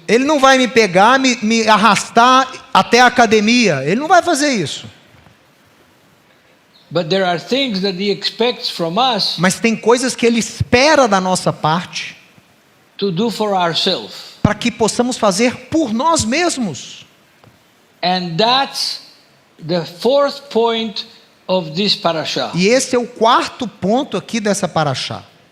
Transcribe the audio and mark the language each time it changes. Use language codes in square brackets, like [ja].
[pt] Ele não vai me pegar, me arrastar até a academia. Ele não vai fazer isso. [en] But there are things that he expects from us [pt] Mas tem coisas que Ele espera da nossa parte [en] to do for ourselves. [pt] para que possamos fazer por nós mesmos. [en] And that's the fourth point of this parasha. [pt] E esse é o quarto ponto aqui dessa paraxá.